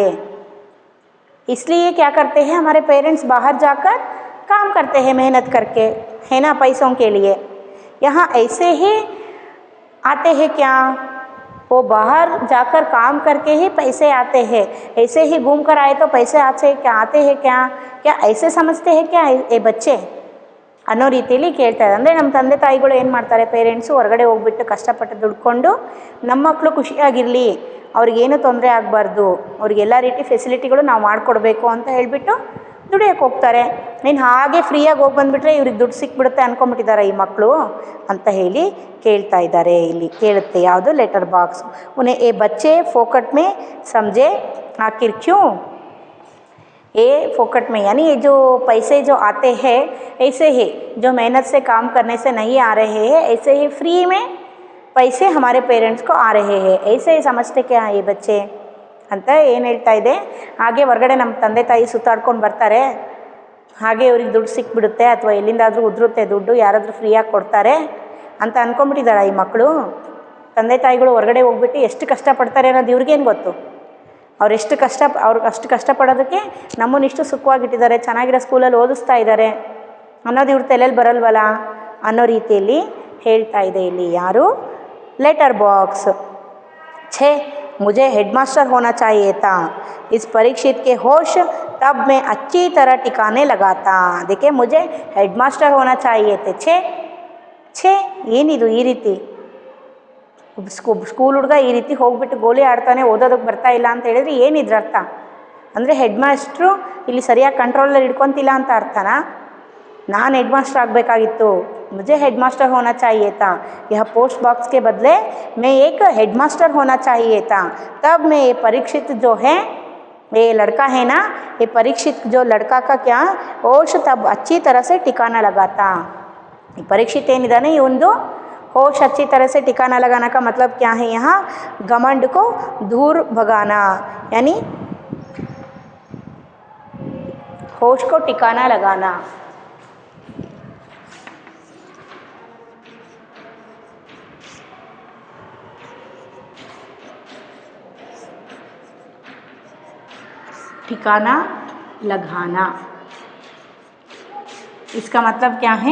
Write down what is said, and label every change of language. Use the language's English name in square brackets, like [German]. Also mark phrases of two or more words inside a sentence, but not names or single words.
[Hindi] इसलिए क्या करते हैं हमारे पेरेंट्स, बाहर जाकर काम करते हैं मेहनत करके, है ना, पैसों के लिए। यहाँ ऐसे ही आते हैं क्या? वो बाहर जाकर काम करके ही पैसे आते हैं, ऐसे ही घूम कर आए तो पैसे आते हैं क्या? क्या ऐसे समझते हैं क्या ये बच्चे [Kannada] ಅನ್ನೋ ರೀತಿಯಲ್ಲಿ ಕೇಳ್ತಾರೆ. ಅಂದರೆ ನಮ್ಮ ತಂದೆ ತಾಯಿಗಳು ಏನು ಮಾಡ್ತಾರೆ, ಪೇರೆಂಟ್ಸು ಹೊರಗಡೆ ಹೋಗ್ಬಿಟ್ಟು ಕಷ್ಟಪಟ್ಟು ದುಡ್ಕೊಂಡು ನಮ್ಮ ಮಕ್ಕಳು ಖುಷಿಯಾಗಿರಲಿ, ಅವ್ರಿಗೇನು ತೊಂದರೆ ಆಗಬಾರ್ದು, ಅವ್ರಿಗೆಲ್ಲ ರೀತಿ ಫೆಸಿಲಿಟಿಗಳು ನಾವು ಮಾಡಿಕೊಡ್ಬೇಕು ಅಂತ ಹೇಳಿಬಿಟ್ಟು ದುಡಿಯೋಕ್ಕೆ ಹೋಗ್ತಾರೆ. ನೀನು ಹಾಗೆ ಫ್ರೀಯಾಗಿ ಹೋಗಿ ಬಂದುಬಿಟ್ರೆ ಇವ್ರಿಗೆ ದುಡ್ಡು ಸಿಕ್ಬಿಡುತ್ತೆ ಅಂದ್ಕೊಂಬಿಟ್ಟಿದ್ದಾರೆ ಈ ಮಕ್ಕಳು ಅಂತ ಹೇಳಿ ಕೇಳ್ತಾ ಇದ್ದಾರೆ. ಇಲ್ಲಿ ಕೇಳುತ್ತೆ ಯಾವುದು [English] letter box. [Hindi] उन्हें ये बच्चे फोकट में समझे आखिर क्यों? ये फोकट में यानी ये जो पैसे जो आते हैं ऐसे ही जो मेहनत से काम करने से नहीं आ रहे हैं, ऐसे ही फ्री में पैसे हमारे पेरेंट्स को आ रहे हैं, ऐसे ही समझते क्या ये बच्चे [Kannada] ಅಂತ ಏನು ಹೇಳ್ತಾ ಇದೆ. ಹಾಗೆ ಹೊರಗಡೆ ನಮ್ಮ ತಂದೆ ತಾಯಿ ಸುತ್ತಾಡ್ಕೊಂಡು ಬರ್ತಾರೆ, ಹಾಗೆ ಇವ್ರಿಗೆ ದುಡ್ಡು ಸಿಕ್ಬಿಡುತ್ತೆ ಅಥವಾ ಎಲ್ಲಿಂದಾದರೂ ಉದುರುತ್ತೆ ದುಡ್ಡು, ಯಾರಾದರೂ ಫ್ರೀಯಾಗಿ ಕೊಡ್ತಾರೆ ಅಂತ ಅಂದ್ಕೊಂಡ್ಬಿಟ್ಟಿದ್ದಾರೆ ಈ ಮಕ್ಕಳು. ತಂದೆ ತಾಯಿಗಳು ಹೊರಗಡೆ ಹೋಗ್ಬಿಟ್ಟು ಎಷ್ಟು ಕಷ್ಟಪಡ್ತಾರೆ ಅನ್ನೋದು ಇವ್ರಿಗೇನು ಗೊತ್ತು. ಅವ್ರಿಗೆ ಅಷ್ಟು ಕಷ್ಟಪಡೋದಕ್ಕೆ ನಮ್ಮನ್ನಿಷ್ಟು ಸುಖವಾಗಿಟ್ಟಿದ್ದಾರೆ, ಚೆನ್ನಾಗಿರೋ ಸ್ಕೂಲಲ್ಲಿ ಓದಿಸ್ತಾ ಇದ್ದಾರೆ ಅನ್ನೋದು ಇವ್ರ ತಲೆಯಲ್ಲಿ ಬರಲ್ವಲ್ಲ ಅನ್ನೋ ರೀತಿಯಲ್ಲಿ ಹೇಳ್ತಾ ಇದೆ ಇಲ್ಲಿ ಯಾರು, [English] letter box. [Hindi] ಛೇ मुझे हेडमास्टर होना चाहिए था, इस परीक्षित के होश तब मैं अच्छी तरह ठिकाने लगाता. देखिए मुझे हेडमास्टर होना चाहिए थे. [Kannada] ಛೇ ಏನಿದು ಈ ರೀತಿ ಸ್ಕೂಲ್ ಹುಡುಗ ಈ ರೀತಿ ಹೋಗ್ಬಿಟ್ಟು ಗೋಲಿ ಆಡ್ತಾನೆ, ಓದೋದಕ್ಕೆ ಬರ್ತಾ ಇಲ್ಲ ಅಂತ ಹೇಳಿದ್ರೆ ಏನಿದ್ರ ಅರ್ಥ? ಅಂದರೆ ಹೆಡ್ ಮಾಸ್ಟ್ರು ಇಲ್ಲಿ ಸರಿಯಾಗಿ ಕಂಟ್ರೋಲಲ್ಲಿ ಇಟ್ಕೊತಿಲ್ಲ ಅಂತ ಅರ್ಥನಾ? ನಾನು ಹೆಡ್ ಮಾಸ್ಟರ್ ಆಗಬೇಕಾಗಿತ್ತು, [Hindi] मुझे हेडमास्टर होना चाहिए था, यह [English] post box [Hindi] के बदले मैं एक हेडमास्टर होना चाहिए था. तब मैं ये परीक्षित जो है, ये लड़का है ना, ये परीक्षित जो लड़का का क्या होश तब अच्छी तरह से ठिकाना लगाता. परीक्षित [Kannada] ಏನಿದ್ದಾನೆ ಇವೊಂದು [Hindi] होश अच्छी तरह से ठिकाना लगाना का मतलब क्या है? यहाँ घमंड को दूर भगाना, यानी होश को ठिकाना लगाना. ठिकाना लगाना इसका मतलब क्या है?